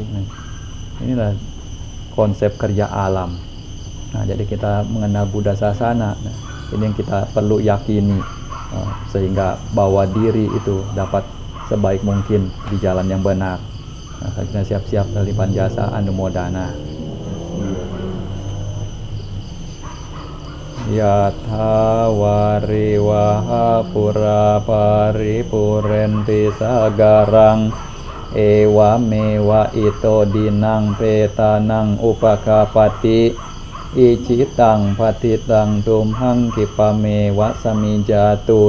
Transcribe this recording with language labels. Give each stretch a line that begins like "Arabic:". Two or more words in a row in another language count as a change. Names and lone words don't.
Indonesian: Inilah konsep kerja alam. Jadi kita mengenal Buddha Sasana, ini yang kita perlu yakini, sehingga bawa diri itu dapat sebaik mungkin di jalan yang benar. Kita siap-siap lipan jasa anumodana.
Pali: Yatha wariwaha pura paripurenti sagarang ewa mewa ito dinang petanang upakapati icitang patitang tumhang kipamewa samijatu